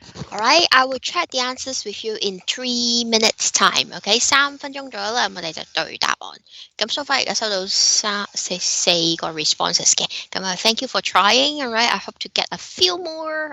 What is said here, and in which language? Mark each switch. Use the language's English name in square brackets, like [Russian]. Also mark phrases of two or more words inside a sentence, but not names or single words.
[English] Alright, I will check the answers with you in 3 minutes time. [Cantonese] OK，3分鐘左右啦，我哋就對答案。咁 [English] so far [Cantonese] 而家收到四個 responses 嘅，咁啊 [English] thank you for trying. Alright, I hope to get a few more.